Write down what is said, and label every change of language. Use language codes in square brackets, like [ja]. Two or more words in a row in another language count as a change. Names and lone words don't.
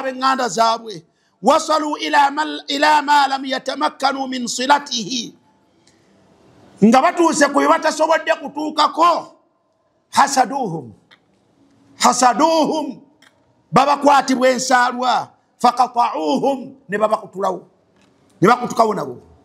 [lg] ab'eŋŋanda zaabwe, [ar] وصلوا إلى ما لم يتمكنوا من صلته, [lg] nga batuuse ku bye batasobodde kutuukako, [ar] حسدوهم حسدوهم, [lg] babakwatibwa ensaalwa, faqata'uhum, ne babakutulawo, ne bakutukawo nabo.